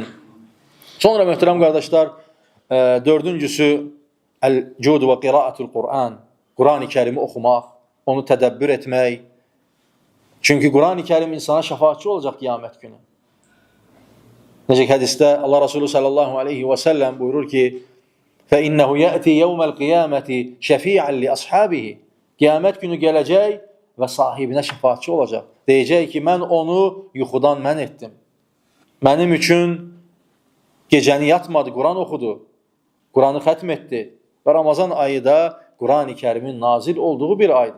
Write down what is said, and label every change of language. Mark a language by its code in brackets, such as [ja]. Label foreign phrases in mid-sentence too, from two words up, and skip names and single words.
[az] Sonra möhtərəm qardaşlar, dördüncüsü [ar] الجود وقراءة القرآن. [az] Quran-ı Kərimi oxumaq, onu tədəbbür etmək. Çünki Quran-ı Kərim insana şəfaatçı olacaq qiyamət günü. Necə ki, hədisdə Allah Resulü [ar] صلى الله عليه وسلم [az] buyurur ki, [ar] فَإِنَّهُ يَأْتِي يَوْمَ الْقِيَامَةِ شَفِيعًا لِأَصْحَابِهِ [az] Qiyamət günü gələcək və sahibinə şəfaatçı olacaq. Deyəcək ki, mən onu yuxudan mən etdim. Mənim üçün gecəni yatmadı, Quran oxudu. Quranı xətm etdi. Və Ramazan ayı da Quran-ı Kərimin nazil olduğu bir aydır.